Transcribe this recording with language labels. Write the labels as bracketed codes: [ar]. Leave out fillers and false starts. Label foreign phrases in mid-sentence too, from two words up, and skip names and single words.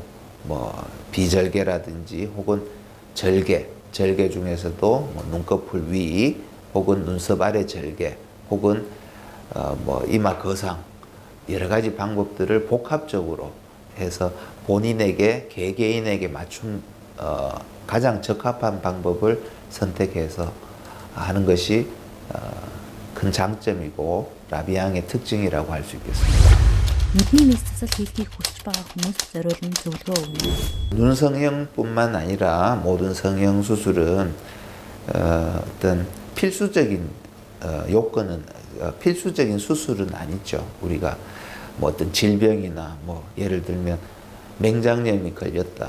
[ko] 뭐 비절개라든지 혹은 절개 중에서도 뭐 눈꺼풀 위 혹은 눈썹 아래 절개 혹은 뭐 이마 거상 여러 가지 방법들을 복합적으로 해서 본인에게 개개인에게 맞춤 가장 적합한 방법을 선택해서 하는 것이 큰 장점이고 라비앙의 특징이라고 할 수 있겠습니다. [mn] Нүдний мэдсэл хийлгийг хүсэж байгаа хүмүүс зориулсан зөвлөгөө өгнө. [ko] 눈 성형뿐만 아니라 모든 성형 수술은 어떤 필수적인 요건은 필수적인 수술은 아니죠. 우리가 뭐 어떤 질병이나 뭐 예를 들면 맹장염이 걸렸다.